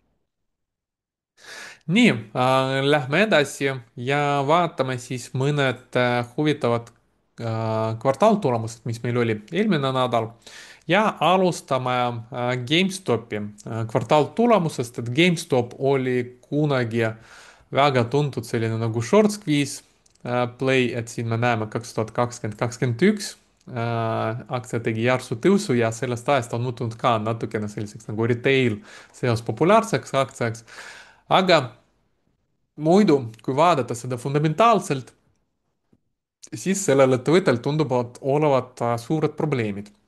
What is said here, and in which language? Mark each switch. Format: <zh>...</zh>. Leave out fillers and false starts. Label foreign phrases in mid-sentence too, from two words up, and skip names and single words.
<et>nii lähme edasi ja vaatame siis mõned huvitavad kvartaaltulemused, mis meil oli eelmine nädal. ja alustame GameStopi kvartaaltulemusest, et GameStop oli kunagi väga tuntud selline nagu</et> <en>short squeeze play,</en> <et>et siin me näeme 2020, 2021 aktsia tegi järsu tõusu ja sellest ajast on muutunud ka natukene selliseks nagu retail seos populaarseks aktsiaks. aga muidu, kui vaadata seda fundamentaalselt, siis sellel ettevõttel tunduvad olevat suured probleemid.</et>